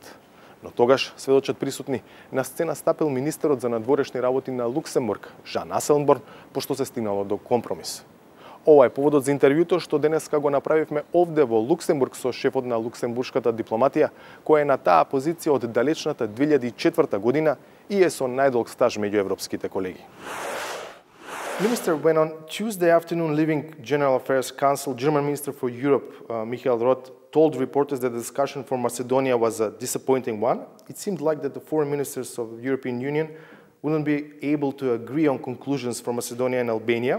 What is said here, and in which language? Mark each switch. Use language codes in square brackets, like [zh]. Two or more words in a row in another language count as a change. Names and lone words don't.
[mk] Но тогаш, сведочат присутни, на сцена стапил министерот за надворешни работи на Луксембург, Жан Аселборн, пошто се стигнало до компромис. Ова е поводот за интервјуто што денеска го направивме овде во Луксембург со шефот на луксембуршката дипломатија, која е на таа позиција од далечната 2004 година и е со најдолг стаж меѓу европските колеги. [en] Minister, when on Tuesday afternoon leaving General Affairs Council, German Minister for Europe, Michael Roth, told reporters that the discussion for Macedonia was a disappointing one, it seemed like that the foreign ministers of the European Union wouldn't be able to agree on conclusions for Macedonia and Albania.